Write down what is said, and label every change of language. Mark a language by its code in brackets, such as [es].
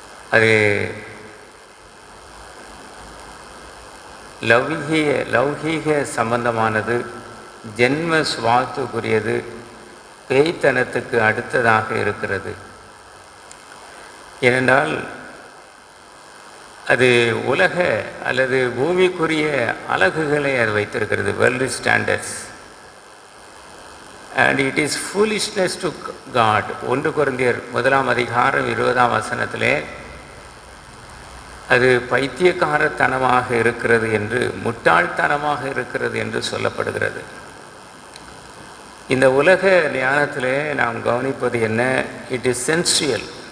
[ta] அது லௌகீக சம்பந்தமானது, ஜென்ம சுவாத்துக்குரியது, பேய்த்தனத்துக்கு அடுத்ததாக இருக்கிறது. ஏனென்றால் அது உலக அல்லது பூமிக்குரிய அலகுகளை அது வைத்திருக்கிறது, [en] World standards. and it is foolishness to God. [ta] 1 கொரிந்தியர் 1ஆம் அதிகாரம் 20ஆம் வசனத்திலே அது பைத்தியக்காரத்தனமாக இருக்கிறது என்று, முட்டாள்தனமாக இருக்கிறது என்று சொல்லப்படுகிறது. இந்த உலக ஞானத்திலே நாம் கவனிப்பது என்ன? [en] It is sensual.